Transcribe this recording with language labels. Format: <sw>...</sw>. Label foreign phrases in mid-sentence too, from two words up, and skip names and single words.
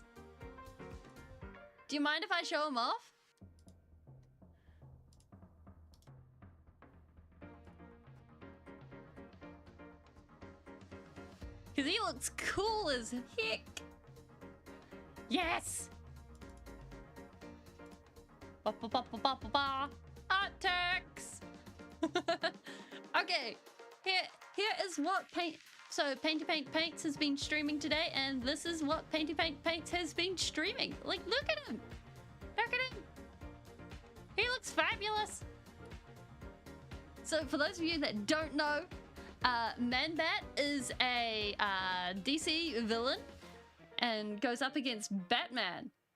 <en>Do you mind if I show him off? Because he looks cool as heck! Yes! Ba-ba-ba-ba-ba-ba-ba! Artex! Okay, here is what Painty Paint Paints has been streaming today, and this is what Painty Paint Paints has been streaming. Like, look at him! Look at him! He looks fabulous! So, for those of you that don't know, Man-Bat is a DC villain and goes up against Batman.</en>